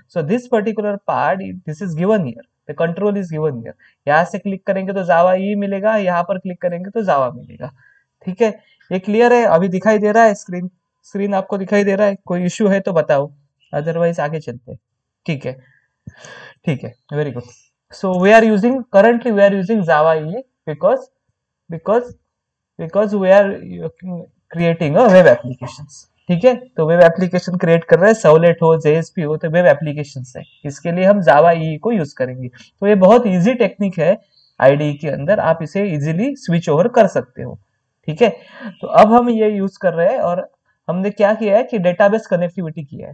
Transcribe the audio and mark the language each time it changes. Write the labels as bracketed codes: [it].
[en] So this particular part, this is given here, the control is given here. [hi] यहाँ से click करेंगे तो जावा ई मिलेगा, यहाँ पर क्लिक करेंगे तो जावा मिलेगा. ठीक है, ये क्लियर है? अभी दिखाई दे रहा है स्क्रीन? स्क्रीन आपको दिखाई दे रहा है? कोई इश्यू है तो बताओ, अदरवाइज आगे चलते हैं. ठीक है. ठीक है, very good. [en] So currently we are using java e because because we are creating a web applications. [hi] ठीक है, तो वेब एप्लीकेशन क्रिएट कर रहे हैं, सर्वलेट हो जेएसपी हो, तो वेब एप्लीकेशन है, इसके लिए हम जावा ई को यूज करेंगे। तो ये बहुत इजी टेक्निक है, आईडी के अंदर आप इसे इजीली स्विच ओवर कर सकते हो। ठीक है, तो अब हम ये यूज कर रहे हैं और हमने क्या किया है कि डेटाबेस कनेक्टिविटी किया है।